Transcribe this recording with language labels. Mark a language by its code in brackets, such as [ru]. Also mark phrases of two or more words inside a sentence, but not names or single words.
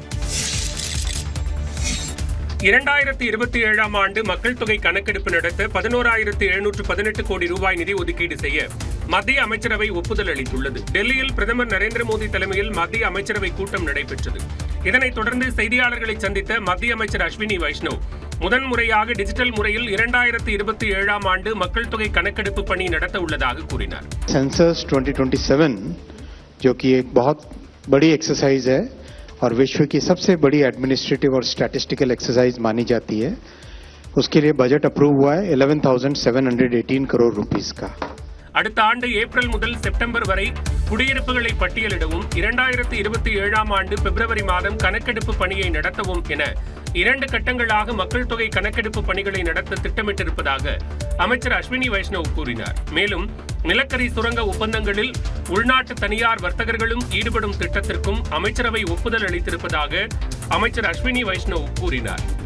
[ta] 2027ஆம் ஆண்டு மக்கள் தொகை கணக்கெடுப்பு நடத்த 11,718 கோடி ரூபாய் நிதி ஒதுக்கீடு செய்ய மத்திய அமைச்சரவை ஒப்புதல் அளித்துள்ளது. டெல்லியில் பிரதமர் நரேந்திர மோடி தலைமையில் மத்திய அமைச்சரவை கூட்டம் நடைபெற்றது. இதனைத் தொடர்ந்து செய்தியாளர்களை சந்தித்த மத்திய அமைச்சர் அஸ்வினி வைஷ்ணவ் முதன்முறையாக டிஜிட்டல் முறையில் 2027ஆம் ஆண்டு மக்கள் தொகை கணக்கெடுப்பு பணி நடத்த உள்ளதாக கூறினார். [hi] सेंसस 2027 जो कि एक बहुत बड़ी एक्सरसाइज है और विश्व की सबसे बड़ी एडमिनिस्ट्रेटिव और [en] statistical exercise [hi] मानी जाती है, उसके लिए [en] budget approve [hi] हुआ है 11,718 करोड़ रुपीस का. [ta] அடுத்த ஆண்டு ஏப்ரல் முதல் செப்டம்பர் வரை குடியிருப்புகளை பட்டியலிடவும் 2027ஆம் ஆண்டு பிப்ரவரி மாதம் கணக்கெடுப்பு பணியை நடத்தவும் என 2 கட்டங்களாக மக்கள் தொகை கணக்கெடுப்பு பணிகளை நடத்த திட்டமிட்டிருப்பதாக அமைச்சர் அஸ்வினி வைஷ்ணவ் கூறினார். மேலும் நிலக்கரி சுரங்க ஒப்பந்தங்களில் உள்நாட்டு தனியார் வர்த்தகர்களும் ஈடுபடும் திட்டத்திற்கும் அமைச்சரவை ஒப்புதல் அளித்திருப்பதாக அமைச்சர் அஸ்வினி வைஷ்ணவ் கூறினார்.